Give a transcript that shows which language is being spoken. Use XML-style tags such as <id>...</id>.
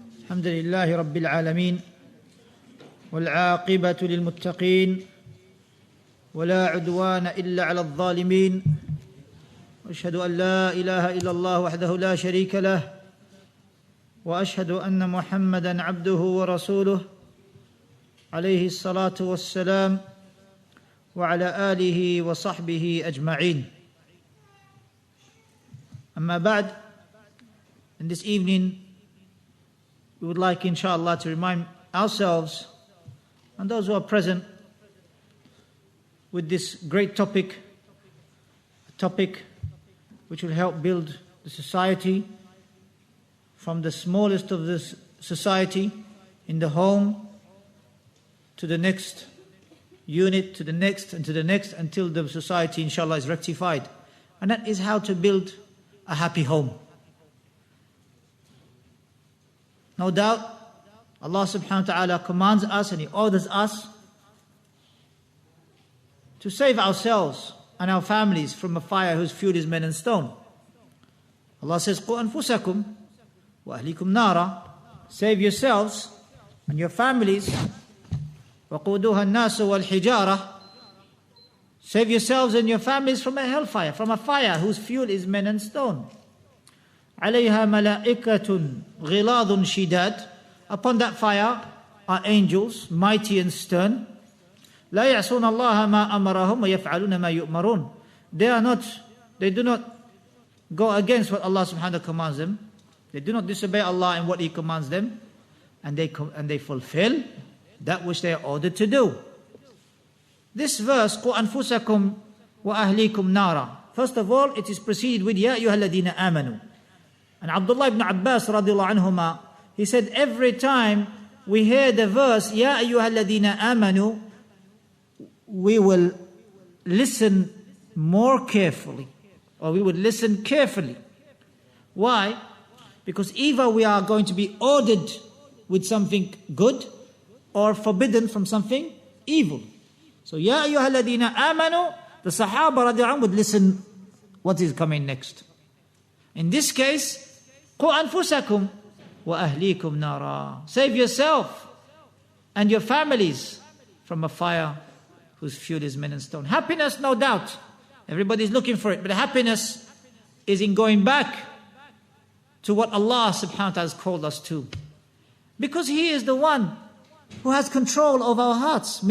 <ar>الحمد لله رب العالمين والعاقبة للمتقين ولا عدوان إلا على الظالمين وأشهد أن لا إله إلا الله وحده لا شريك له وأشهد أن محمدًا عبده ورسوله عليه الصلاة والسلام وعلى آله وصحبه أجمعين. أما بعد,</ar> <en>in this evening we would like inshallah to remind ourselves and those who are present with this great topic, a topic which will help build the society from the smallest of this society in the home to the next unit, to the next and to the next, until the society inshallah is rectified. And that is how to build a happy home. No doubt, Allah subhanahu wa ta'ala commands us and He orders us to save ourselves and our families from a fire whose fuel is men and stone. Allah says,</en> <ar>قُوا أَنفُسَكُمْ وَأَهْلِكُمْ نَارًا.</ar> <en>Save yourselves and your families.</en> <ar>وَقُودُوهَا النَّاسُ وَالْحِجَارَةِ.</ar> <en>Save yourselves and your families from a hellfire, from a fire whose fuel is men and stone.</en> <ar>عَلَيْهَا مَلَائِكَةٌ غِلَاظٌ شِدَادٌ.</ar> <en>Upon that fire are angels, mighty and stern.</en> <ar>لَا يَعْصُونَ اللَّهَ مَا أَمَرَهُمْ وَيَفْعَلُونَ مَا يُؤْمَرُونَ.</ar> <en>They do not go against what Allah subhanahu wa ta'ala commands them. They do not disobey Allah in what He commands them. And they fulfill that which they are ordered to do. This verse,</en> <ar>قُوا أَنفُسَكُمْ وَأَهْلِيكُمْ نَارًا.</ar> <en>First of all, it is preceded with</en> <ar>يَا أَيُّهَا الَّذِينَ آمَنُوا.</ar> <en>And Abdullah ibn Abbas radiallahu anhuma, he said every time we hear the verse يَا أَيُّهَا الَّذِينَ آمَنُوا, we will listen more carefully, or we would listen carefully. Why? Because either we are going to be ordered with something good or forbidden from something evil. So</en> <ar>يَا أَيُّهَا الَّذِينَ آمَنُوا,</ar> <en>the Sahaba radiallahu anhum would listen what is coming next. In this case,</en> <ar>قُوا أَنفُسَكُمْ وَأَهْلِيكُمْ نَارًا.</ar> <en>Save yourself and your families from a fire whose fuel is men and stone. Happiness, no doubt. Everybody's looking for it. But happiness is in going back to what Allah subhanahu wa ta'ala has called us to. Because He is the one who has control of our hearts.</en>